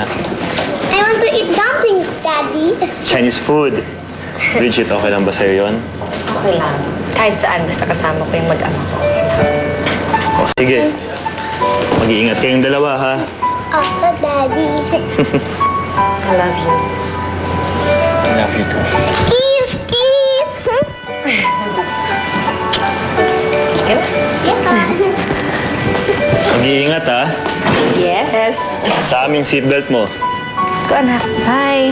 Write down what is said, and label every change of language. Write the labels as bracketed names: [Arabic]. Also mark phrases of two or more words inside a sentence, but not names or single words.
[English] I want to eat dumplings, Daddy. Chinese food. [Filipino] Bridget, okay lang ba sa'yo yun? Okay lang. Kahit saan, basta kasama ko yung mag-ama ko. O sige. Mag-iingat kayong dalawa, ha? Opo, Daddy. [English] I love you. I love you too. Kiss, kiss. [Filipino] Mag-iingat, ha? [English] Yes. [Filipino] Sa aming seatbelt mo. [English] Let's go, [Filipino] anak. Bye.